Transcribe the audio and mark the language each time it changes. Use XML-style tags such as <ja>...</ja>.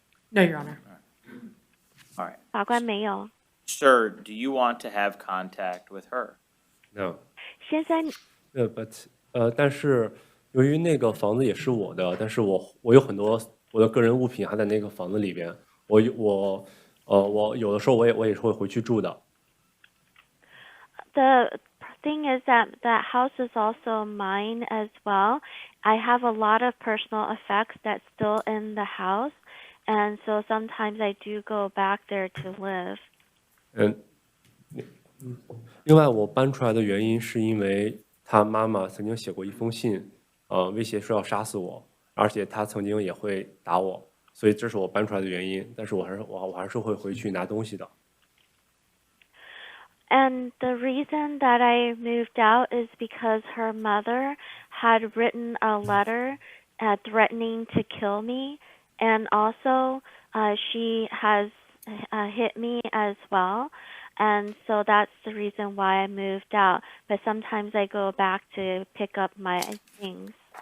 <en>No, Your Honor. All right.</en> <zh>法官没有。</zh> <en>Sir, do you want to have contact with her? No.</en> <zh>先生，</zh> <en>But</en> <zh>但是由于那个房子也是我的，但是我有很多我的个人物品还在那个房子里边，我有的时候我也是会回去住的。</zh> <en>The thing is that house is also mine as well. I have a lot of personal effects that's still in the house, and so sometimes I do go back there to live.</en> <zh>另外我搬出来的原因是因为他妈妈曾经写过一封信，威胁说要杀死我，而且他曾经也会打我，所以这是我搬出来的原因。但是我还是会回去拿东西的。</zh> <en>And the reason that I moved out is because her mother had written a letter threatening to kill me, and also she has hit me as well. And so that's the reason why I moved out. But sometimes I go back to pick up my things.</en>